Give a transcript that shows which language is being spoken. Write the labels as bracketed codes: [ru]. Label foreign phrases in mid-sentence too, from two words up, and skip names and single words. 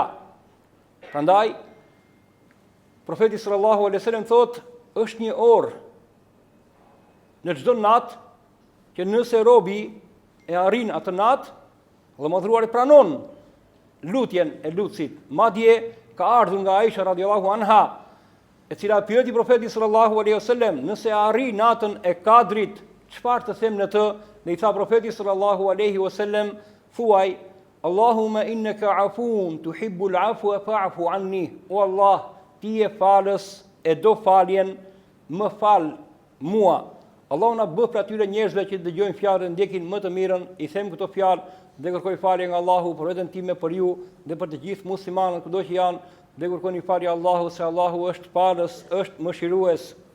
[sq] Prandaj profeti [ar] صلى الله عليه وسلم [sq] thot, është një orë në çdo natë që nëse robi e arrin atë natë, Allahu madhruar e pranon lutjen e lutësit. Madje ka ardhur nga Aisha [ar] رضي الله عنها, [sq] e cila pyeti profetin [ar] صلى الله عليه وسلم, [sq] nëse arri natën e Kadrit, çfarë të them në të? Dhe i tha profeti [ar] صلى الله عليه وسلم, [sq] thuaj: [ar] اللهم إنك عفو تحب العفو فاعف عني. [sq] O Allah, ti je falës e do faljen, më fal mua. Allahu na bëf për atyre njerëzve që dëgjojnë fjalën, ndjekin më të mirën. I them këto fjalë dhe kërkoj falje nga Allahu për veten time, për ju dhe për të gjithë muslimanët kudo që janë, dhe kërkoni falje Allahu, se Allahu është falës, është mëshirues.